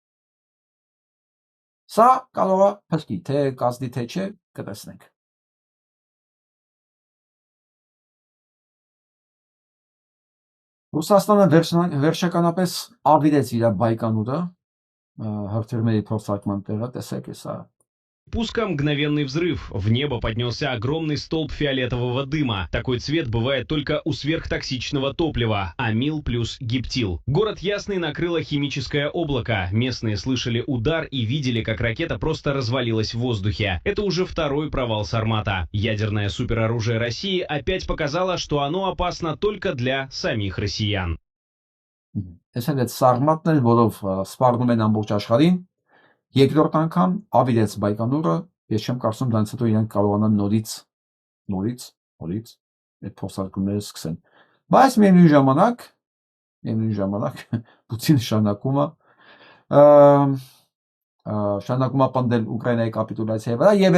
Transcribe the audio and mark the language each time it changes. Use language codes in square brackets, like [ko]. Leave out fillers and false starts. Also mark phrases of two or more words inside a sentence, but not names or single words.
[hy] Սա կարող է փրկի, թե կազդի թե չէ, կտեսնենք։ Ռուսաստանը վերջականապես ավիրեց իր բայկանուրը հրթիռների փորձարկման տեղը, տեսեք էսա [ru] Пуска мгновенный взрыв. В небо поднялся огромный столб фиолетового дыма. Такой цвет бывает только у сверхтоксичного топлива. Амил плюс гептил. Город Ясный накрыло химическое облако. Местные слышали удар и видели, как ракета просто развалилась в воздухе. Это уже второй провал Сармата. Ядерное супероружие России опять показало, что оно опасно только для самих россиян. [hy] Տեսեք, այդ Սարմատն էլ, որով սպառնում են ամբողջ աշխարհին, երկրորդ անգամ ավիրեց Բայկանուրը ես չեմ կարծում դրանից հետո իրենք կարողանան նորից այդ փոխարկումները սկսեն։ Բայց միևնույն ժամանակ Պուտինը շարունակում է պնդել Ուկրաինայի կապիտուլյացիայի վրա եւ